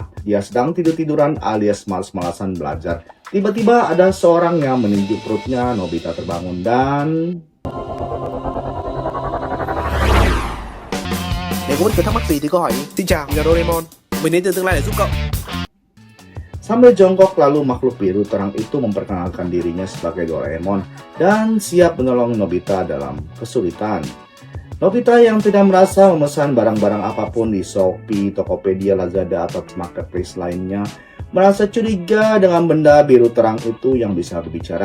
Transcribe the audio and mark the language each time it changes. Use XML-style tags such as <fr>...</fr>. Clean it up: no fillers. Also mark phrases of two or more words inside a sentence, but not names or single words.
<id>Dia sedang tidur-tiduran alias malas-malasan belajar. Tiba-tiba ada seorang yang meninju perutnya. Nobita terbangun dan...</id> <vi>Nếu có bất cứ thắc mắc gì thì cứ hỏi. Xin chào, mình là Doraemon. Mình đến từ tương lai để giúp cậu.</vi> <id>Sambil jongkok lalu makhluk biru terang itu memperkenalkan dirinya sebagai Doraemon dan siap menolong Nobita dalam kesulitan. Nobita yang tidak merasa memesan barang-barang apapun di Shopee, Tokopedia, Lazada, atau marketplace lainnya merasa curiga dengan benda biru terang itu yang bisa berbicara.</id>